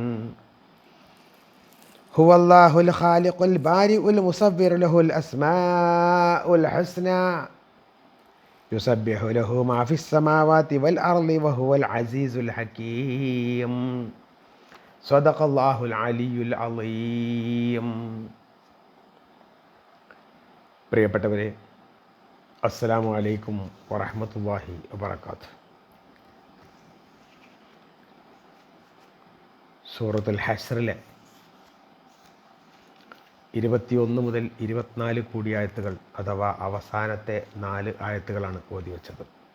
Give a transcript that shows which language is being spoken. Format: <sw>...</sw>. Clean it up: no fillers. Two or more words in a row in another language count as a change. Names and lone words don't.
<ar>هو الله الخالق البارئ المصور له الأسماء الحسنى يسبح له ما في السماوات والأرض وهو العزيز الحكيم. صدق الله العلي العظيم.</ar> <ml>പ്രിയപ്പെട്ടവരെ,</ml> <ar>السلام عليكم ورحمة الله وبركاته.</ar> <ml>സൂറത്തുൽ ഹശ്റിലെ 21 മുതൽ 24 കൂടി ആയത്തുകൾ അഥവാ അവസാനത്തെ 4 ആയത്തുകളാണ് ഓതി വച്ചത്.</ml>